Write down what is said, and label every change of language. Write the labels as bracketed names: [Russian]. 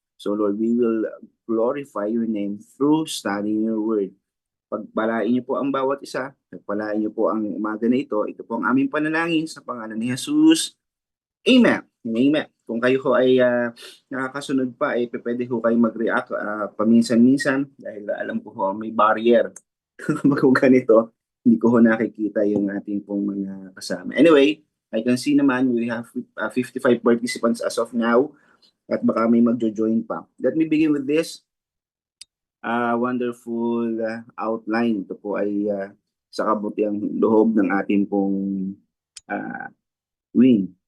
[English] So Lord, we will glorify your name through studying your word. [Filipino] Pagpalain niyo po ang bawat isa, pagpalain niyo po ang umaga na ito. Ito po ang aming panalangin sa pangalan ni Jesus. Amen. Amen. Kung kayo ho ay nakakasunod pa, ay pwede ho kayo mag-react paminsan-minsan dahil alam ko ho may barrier. Kung ganito, hindi ko ho nakikita yung ating pong mga kasama. [English] Anyway, I can see naman we have 55 participants as of now at baka may magjo-join pa. [Filipino] Let me begin with this wonderful outline. Ito po ay sa kabutiang loob ng ating pong wing.